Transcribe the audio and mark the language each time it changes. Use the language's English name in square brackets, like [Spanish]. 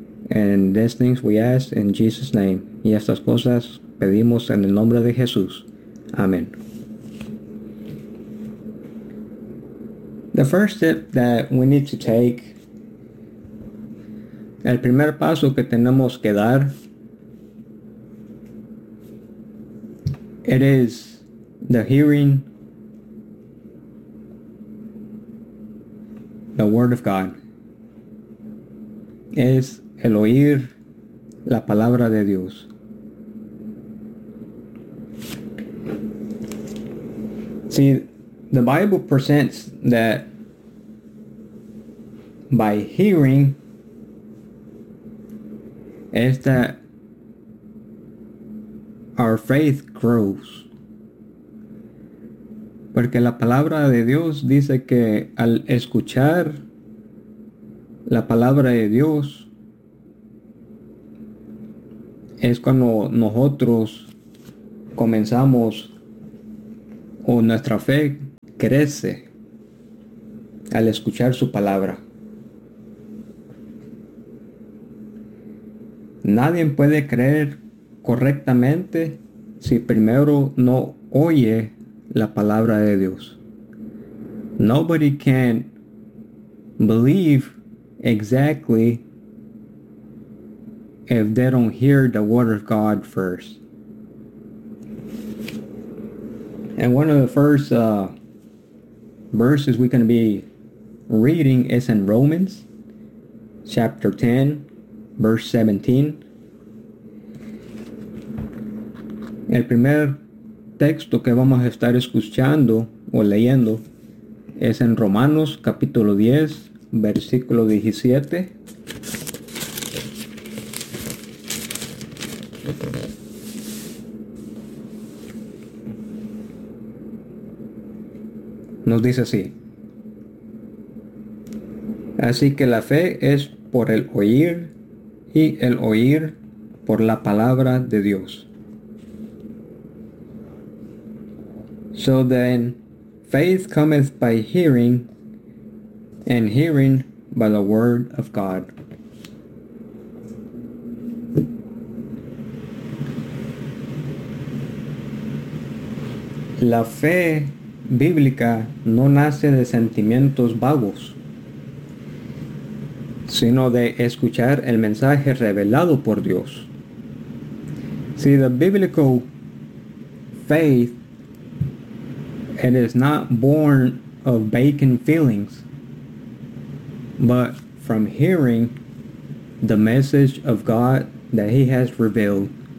[English] And these things we ask in Jesus' name. [Spanish] Y estas cosas pedimos en el nombre de Jesús. Amen. [English] The first step that we need to take, [Spanish] el primer paso que tenemos que dar, [English] it is the hearing the word of God. [Spanish] Es el oír la palabra de Dios. [English] See, the Bible presents that by hearing, is that our faith grows. [Spanish] Porque la palabra de Dios dice que al escuchar la palabra de Dios es cuando nosotros comenzamos o nuestra fe crece al escuchar su palabra. Nadie puede creer correctamente si primero no oye la palabra de Dios. [English] Nobody can believe exactly if they don't hear the word of God first. And one of the first verses we're going to be reading is in Romans chapter 10, verse 17. [Spanish] El primer texto que vamos a estar escuchando o leyendo es en Romanos capítulo 10, versículo 17. Nos dice así. Así que la fe es por el oír y el oír por la palabra de Dios. [English] So then, faith cometh by hearing, and hearing by the word of God. [Spanish] La fe bíblica no nace de sentimientos vagos, sino de escuchar el mensaje revelado por Dios. [English] See, the biblical faith, it is not born of vacant feelings, but from hearing the message of God that he has revealed.